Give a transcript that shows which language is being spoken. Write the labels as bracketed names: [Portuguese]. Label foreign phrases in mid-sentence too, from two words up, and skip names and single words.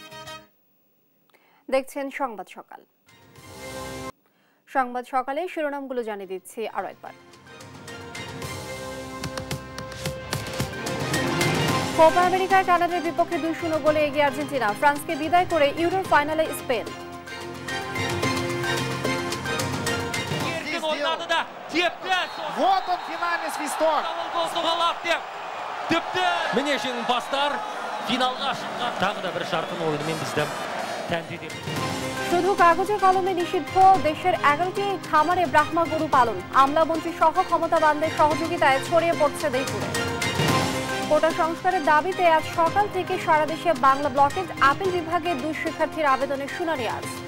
[Bangla] দেখছেন সংবাদ সকালে শিরোনামগুলো জানিয়ে দিচ্ছি আরো একবার। কোপা আমেরিকায় কানাডার বিপক্ষে 2-0 গোলে এগিয়ে আর্জেন্টিনা। ফ্রান্সকে বিদায় করে ইউরোর ফাইনালে স্পেন। [Kazakh] Міне жеңімпаздар финалға шыққан тағы да бір жарқын ойынымен бізді тәнті етеді। [Bangla] শুধু কাগজে কলমে নিষিদ্ধ দেশের 11টি খামারে ব্রাহ্মা গরু পালন। আমলামন্ত্রী সহ ক্ষমতাবানদের সহযোগিতায় ছড়িয়ে পড়ছে দেশজুড়ে। কোটা সংস্কারের দাবিতে আজ সকাল থেকে সারা দেশে বাংলা ব্লকের আপিল বিভাগের 2 শিক্ষার্থীর আবেদনের শুনানি আজ।